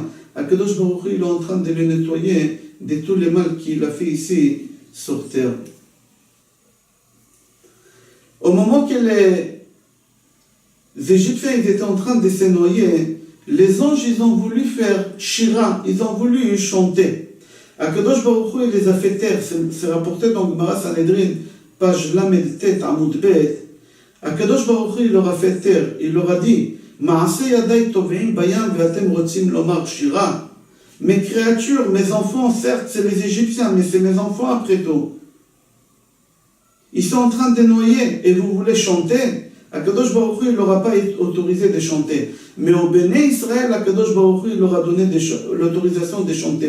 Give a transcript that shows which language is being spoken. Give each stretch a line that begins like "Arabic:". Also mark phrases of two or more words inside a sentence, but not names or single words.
Hebrew: הקדוש ברוך הוא,
French: il est en train de le nettoyer de tous les mal qu'il a fait ici sur terre. Au moment que les Égyptiens étaient en train de se noyer, les anges, ils ont voulu faire shira, ils ont voulu chanter.
Hebrew: הקדוש ברוך הוא,
French: il les a fait taire, c'est rapporté dans Gemara Sanhedrin, page
Hebrew: למד טית עמוד בית. הקדוש ברוך הוא,
French: il leur a fait taire, il leur a dit,
Hebrew: מעשה ידי טובעים בים ואתם רוצים לומר שירה.
French: Mes créatures, mes enfants, certes, c'est les Égyptiens, mais c'est mes enfants après tout. Ils sont en train de noyer et vous voulez chanter.
Hebrew: הקדוש ברוך הוא,
French: il n'aura pas autorisé de chanter. Mais au
Hebrew: בני ישראל, הקדוש ברוך הוא,
French: il leur a donné l'autorisation de chanter.